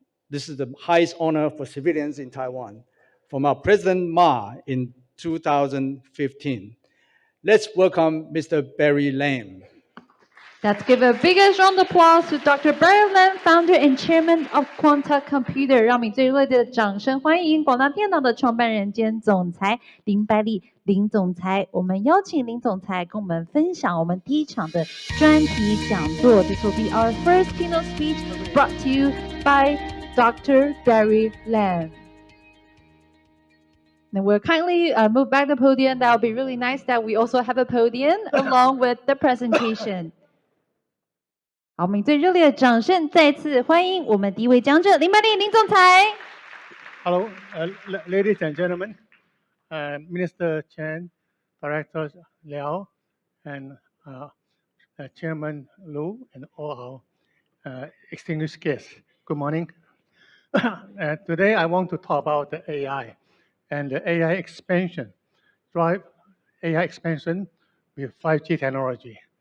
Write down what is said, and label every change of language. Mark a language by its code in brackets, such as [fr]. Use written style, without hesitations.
[en] This is the highest honor for civilians in Taiwan from our President Ma in 2015. Let's welcome Mr. Barry Lam. Let's give a biggest round of applause to Dr. Barry Lam, founder and chairman of Quanta Computer. [zh] 让我们最热烈的掌声欢迎广达电脑的创办人兼总裁林百里林总裁。我们邀请林总裁跟我们分享我们第一场的专题讲座。 [en] This will be our first keynote speech brought to you by Dr. Barry Lam. And we'll kindly move back the podium. That would be really nice that we also have a podium along with the presentation. [zh] 好，我们最热烈的掌声再次欢迎我们第一位讲者林百里林总裁。 [en] Hello, ladies and gentlemen, Minister Chen, Director Liao, and Chairman Lu, and all our distinguished guests. Good morning. Today I want to talk about the AI and the AI expansion, drive AI expansion with 5G technology.